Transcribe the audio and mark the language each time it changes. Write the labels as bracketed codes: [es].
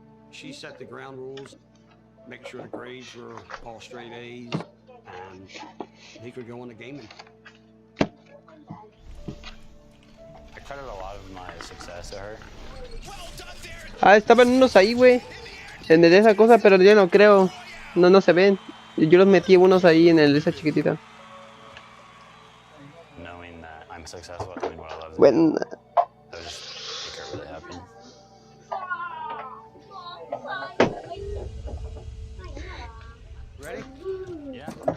[en] she set the ground rules, make sure the grades were all straight A's, and he could go into gaming. I credit a lot of my success to her. [es] Ah, estaban unos ahí, güey. En el de esa cosa, pero yo no creo. No se ven. Yo los metí unos ahí en el de esa chiquitita. [en] Knowing that I'm successful at doing what I love to do, [es] Bueno. [en] that would just make her really happy. Ready? Yeah.